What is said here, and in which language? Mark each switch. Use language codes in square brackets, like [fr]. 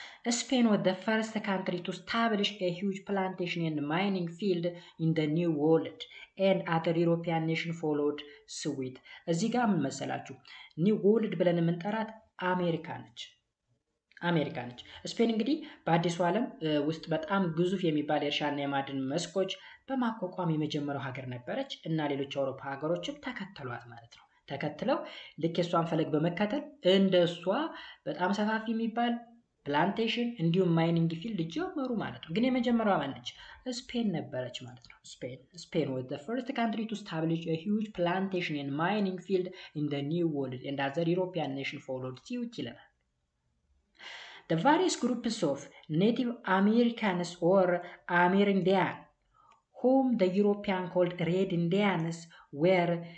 [en] ስፔን was the first country to establish a huge plantation and mining field in the new world and other European nations followed suit. [am] እዚህ ጋር ምን መሰላችሁ? ኒው ወርልድ ብለን የምንጠራት አሜሪካ ነች። ስፔን እንግዲህ በአዲሱ ዓለም ውስጥ በጣም ግዙፍ የሚባል የእርሻና የማዕድን መስኮች በማቋቋም የመጀመሪያው ሀገር ነበረች እና ሌሎች አውሮፓ ሀገሮችም ተከተሏት ማለት ነው። ተከትለው ልክ የሷን ፈለግ በመከተል እንደሷ በጣም ሰፋፊ የሚባል ፕላንቴሽን እንዲሁም ማይኒንግ ፊልድ ጀመሩ ማለት ነው። ግን የመጀመሪያዋ ማን ነች? ስፔን ነበረች ማለት ነው። [en] ስፔን was the first country to establish a huge plantation and mining field in the new world and other European nations followed suit [am] ይለናል። [en] The various groups of Native Americans or Amerindians, whom the Europeans called Red Indians, were